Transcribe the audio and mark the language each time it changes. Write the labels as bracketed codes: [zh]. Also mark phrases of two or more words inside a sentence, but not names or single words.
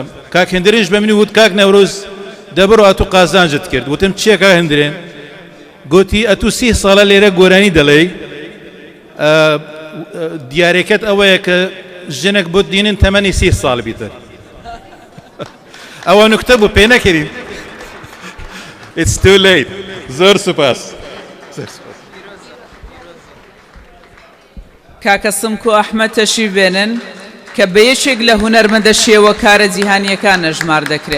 [ckb] کاک هێندرێنش بە منی وت کاک نەورۆز دەبڕۆ ئەتوو قازانجت کرد. وتم چییە کاک هێندرێن؟ گوتی ئەتوو 30 ساڵە لێرە گۆرانی دەڵێ، دیارێکت ئەوەیە کە ژنێک بۆ دینن تەمەنی 30 ساڵ بیتر. ئەوە نوکتە بوو پێ نەکردین. [en] It's too late. [ckb] زۆر سوپاس. کاکە سمکو ئەحمەد تەشریف بێنن کە بە یەکێک لە هونەرمەندە شێوە کارە جیهانیەکانە ژمار دەکرێت.